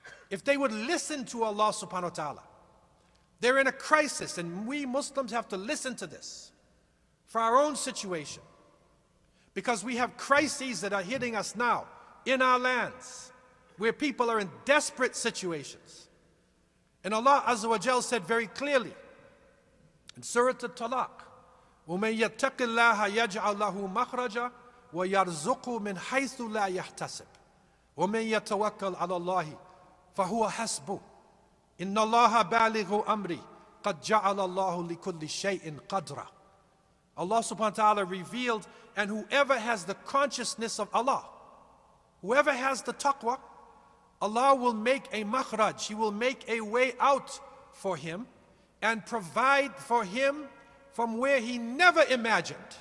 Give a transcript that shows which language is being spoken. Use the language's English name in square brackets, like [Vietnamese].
[English] If they would listen to Allah subhanahu wa ta'ala, they're in a crisis, and we Muslims have to listen to this for our own situation. Because we have crises that are hitting us now in our lands, where people are in desperate situations. And Allah Azza wa Jal said very clearly in Surah At-Talaq, [Arabic] وَمَن يَتَّقِ اللَّهَ يَجْعَلْ لَهُ مَخْرَجًا وَيَرْزُقْهُ مِنْ حَيْثُ لَا يَحْتَسِبُ وَمَن يَتَوَكَّلْ عَلَى اللَّهِ فَهُوَ حَسْبُهُ إِنَّ اللَّهَ بَالِغُ أَمْرِهِ قَدْ جَعَلَ اللَّهُ لِكُلِّ شَيْءٍ قَدْرًا. [English] Allah subhanahu wa ta'ala revealed, and whoever has the consciousness of Allah, whoever has the taqwa, Allah will make a makhraj, He will make a way out for him and provide for him from where he never imagined.